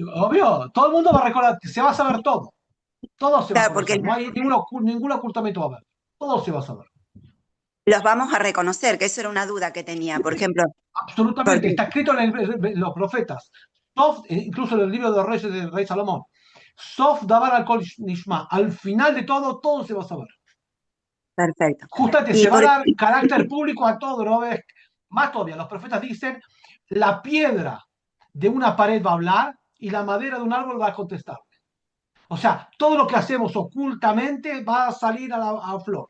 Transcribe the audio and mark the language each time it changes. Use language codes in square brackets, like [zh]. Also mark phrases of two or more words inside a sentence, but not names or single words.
[es] Obvio, todo el mundo va a recordar, se va a saber todo. Todo se va a claro, porque conocer. No hay ningún ocultamiento va a haber. Todo se va a saber. los vamos a reconocer, que eso era una duda que tenía. Por ejemplo, Absolutamente. porque, Está escrito en los profetas. Incluso en el libro de los reyes del rey Salomón. [he] סוף דבר על כל נשמע. [es] Al final de todo, todo se va a saber. perfecto. Justamente Y se va a por, dar carácter público a todo, ¿no ves? Más todavía, los profetas dicen, la piedra de una pared va a hablar y la madera de un árbol va a contestar. O sea, todo lo que hacemos ocultamente va a salir a flor.